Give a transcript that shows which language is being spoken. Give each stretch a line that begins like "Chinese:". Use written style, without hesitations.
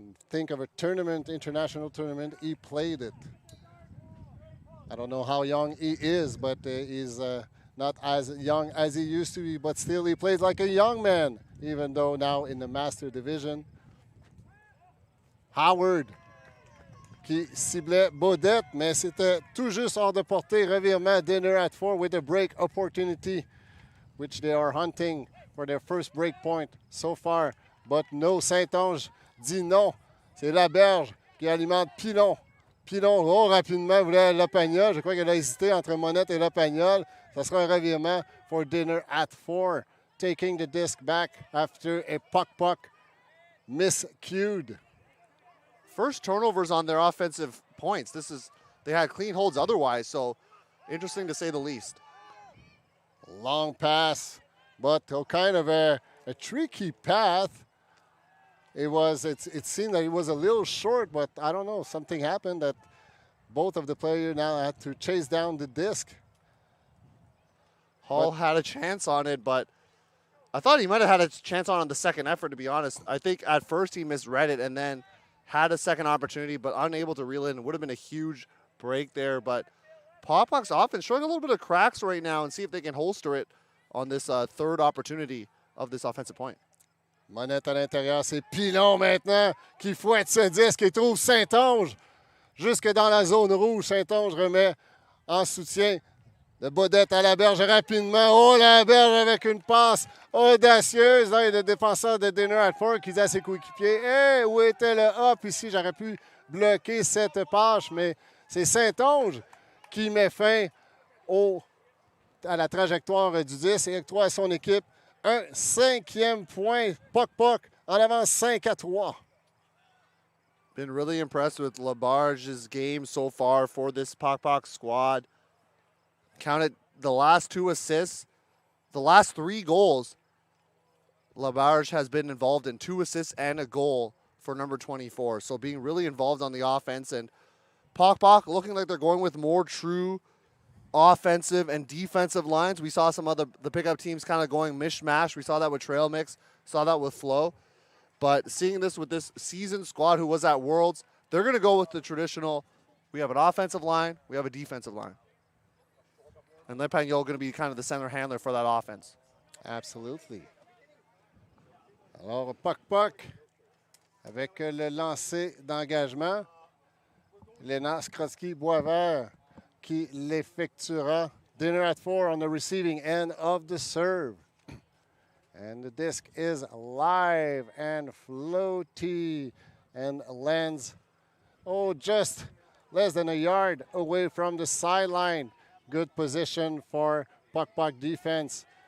English: Think of a tournament, international tournament, he played it. I don't know how young he is, but he's not as young as he used to be, but still he plays like a young man, even though now in the Master Division.
French: Howard qui ciblait Baudette, mais c'était tout juste hors de portée.
English: Revirement, dinner at 4 with a break opportunity, which they are hunting for their first break point so far. But no, Saint-Onge
French: dit non. C'est Laberge qui alimente Pilon. Pilon, oh, rapidement, voulait Lopagnol. Je crois qu'elle a hésité entre Monette et Lopagnol. Ça sera un revirement
English: for dinner at 4. Taking the disc back after a puck miscued. First turnovers on their offensive points. They had clean holds otherwise, so interesting to say the least. Long pass, but kind of a tricky path. It seemed that it was a little short, but I don't know, something happened that both of the players now had to chase down the disc. Hall had a chance on it, but I thought he might have had a chance on the second effort, to be honest. I think at first he misread it and then had a second opportunity, but unable to reel in. It would have been a huge break there, but Pok's offense showing a little bit of cracks right now, and see if they can holster it on this 3rd opportunity of this offensive point.
French: Monette à l'intérieur, c'est Pilon maintenant qui fouette ce disque et trouve Saint-Onge jusque dans la zone rouge. Saint-Onge remet en soutien de Baudette à Laberge rapidement. Oh, Laberge avec une passe audacieuse. Là, il y a le défenseur de Dinner at 4 qui dit à ses coéquipiers, hey, où était le hop ici? J'aurais pu bloquer cette passe, mais c'est Saint-Onge qui met fin à la trajectoire du 10 et octroie à son équipe un 5e point. Puck en avance 5-3.
English: Been really impressed with Labarge's game so far for this Pok squad. Counted the last 2 assists, the last 3 goals. Labarge has been involved in 2 assists and a goal for number 24. So being really involved on the offense, and Pok looking like they're going with more true offensive and defensive lines. We saw some of the pickup teams kind of going mishmash. We saw that with Trail Mix, saw that with Flow. But seeing this with this seasoned squad who was at Worlds, they're going to go with the traditional, we have an offensive line, we have a defensive line. And Lepagnol going to be kind of the center handler for that offense. Absolutely.
French: Alors, Puck avec le lancer d'engagement. Léna Skrotsky-Boisvert qui l'effectuera.
English: Dinner at 4 on the receiving end of the serve. And the disc is live and floaty and lands, just less than a yard away from the sideline. Good position for Puck defense.